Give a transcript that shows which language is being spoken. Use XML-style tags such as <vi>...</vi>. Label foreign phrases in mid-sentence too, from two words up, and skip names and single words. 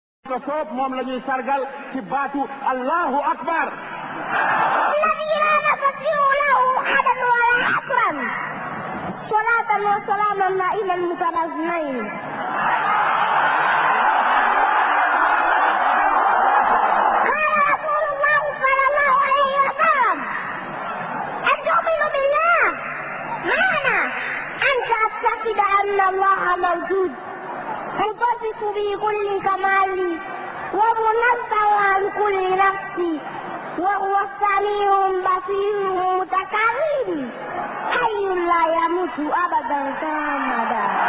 <wo>ko soob moom la ñuy sargal ci baatu</wo> <ar>الله أكبر. الذي لا نستطيع له عدد ولا حصرا صلاة وسلاما دائما متلازمين. قال رسول الله صلى الله عليه وسلم: أن تؤمن بالله معنى أن تعتقد أن الله موجود متصف بكل كمال ومنزه عن كل نفس وهو السميع البصير المتكلم حي لا يموت أبدا سرمدا.</ar>